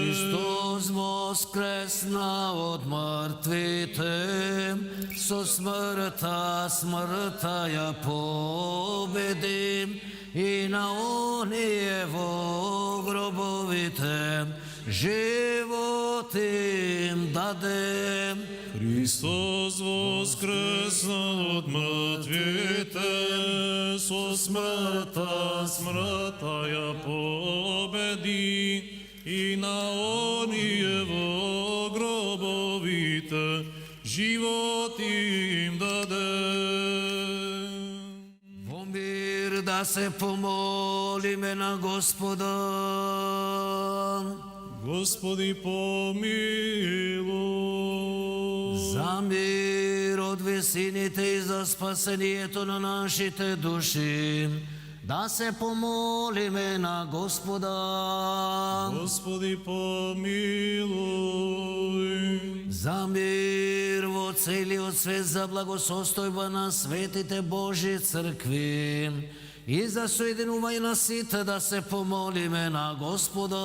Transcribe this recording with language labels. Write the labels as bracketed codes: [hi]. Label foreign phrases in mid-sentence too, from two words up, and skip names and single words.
[mk] Христос воскресна от мртвите, со смртта ја победи и на оние во гробовите живот им даде. Христос воскресна от мртвите, со смртта ја победи и на оние во живот им даде. Во мир да се помолиме на Господа. [cu] Господи, помилуй. [mk] За мир от висините и за спасението на нашите души, да се помолиме на Господа. [cu] Господи, помилуй. [mk] За мир во целиот свет, за благосостојба на светите Божи цркви и за соединување на сите, да се помолиме на Господа.